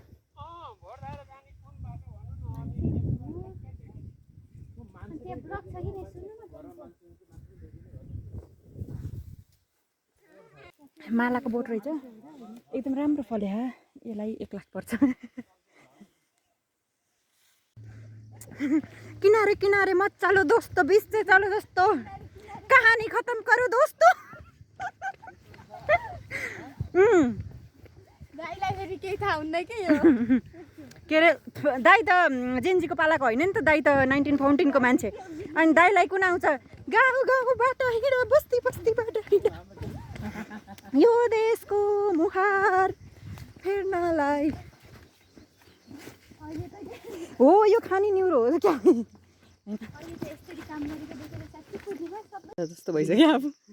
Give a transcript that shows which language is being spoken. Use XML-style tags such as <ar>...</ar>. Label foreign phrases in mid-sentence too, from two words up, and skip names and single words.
<ne>मालाको बोट रहेछ एकदम राम्रो फल्यो यसलाई 1 लाख पर्छ</ne> <hi>किनारे किनारे मत चलो दोस्तों बीच से चलो दोस्तों कहानी खत्म करो दोस्तों</hi> <ne>दाइलाई फेरि केही थाहा हुन्न के यो के अरे दाइ त जेन्जीको पालाको होइन नि त दाइ त 1914 को मान्छे अनि दाइलाई कुन आउँछ गाउँ गाउँको बाटो हिँड बस्ती बस्ती बाटो हिँड यो देशको मुहार फेर्नलाई हो यो खाने न्युरो हो क्या जस्तो भइसक्यो अब</ne>